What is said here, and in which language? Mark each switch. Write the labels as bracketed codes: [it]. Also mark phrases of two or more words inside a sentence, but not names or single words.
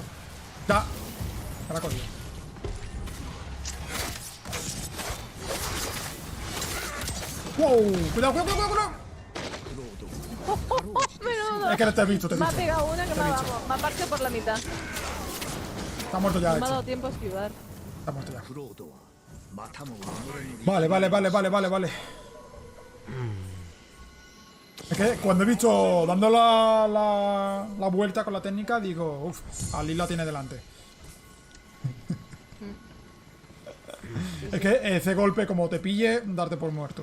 [es] Ya. Ahora coño. Wow. Cuidado, cuidado, cuidado, cuidado. Menudo. Es que no te he visto, te he Me ha visto. pegado una que me ha partido por la mitad. Está muerto ya No me ha dado este. tiempo a esquivar. Está muerto ya. [ja] クロードはまたも己の [es] Vale, vale, vale, vale, vale, vale. Es que cuando he visto dando la vuelta con la técnica, digo, uff, Ali la tiene delante. Es que ese golpe, como te pille, darte por muerto.